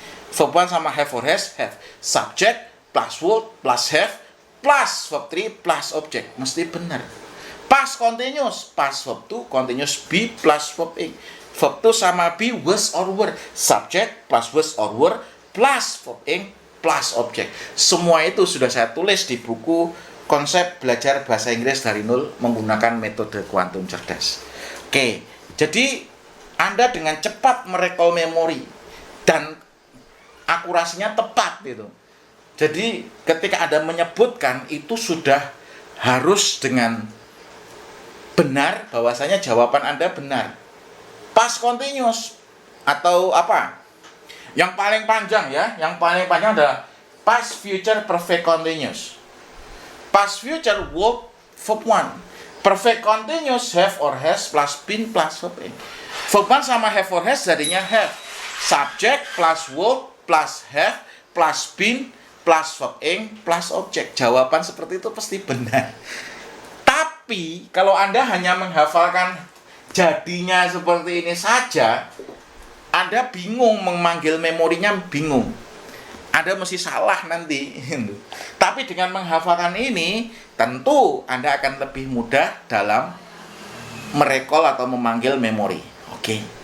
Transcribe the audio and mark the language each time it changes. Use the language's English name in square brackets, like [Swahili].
[English] Verb 1 sama have or has have. Subject plus verb plus have plus verb 3 plus object. [Indonesian] Mesti benar. [English] Past continuous, past verb 2 continuous be plus verb ing. Verb 2 sama be was or were. Subject plus was or were plus verb ing plus object. [Indonesian] Semua itu sudah saya tulis di buku Konsep Belajar Bahasa Inggris dari Nol menggunakan metode kuantum cerdas. Oke. Jadi Anda dengan cepat merecall memori dan akurasinya tepat gitu. Jadi ketika Anda menyebutkan itu sudah harus dengan benar, bahwasanya jawaban Anda benar. Past continuous atau apa? Yang paling panjang ya, yang paling panjang adalah past future perfect continuous. [English] Past future verb 1. Perfect continuous have or has plus been plus verb ing. Verb 1 sama have or has jadinya have. Subject plus verb plus have plus been plus verb ing plus object. [Indonesian] Jawaban seperti itu pasti benar. Tapi kalau Anda hanya menghafalkan jadinya seperti ini saja, Anda bingung memanggil memorinya, bingung. Anda mesti salah nanti. Tapi dengan menghafalkan ini, tentu Anda akan lebih mudah dalam merecall atau memanggil memori. Oke.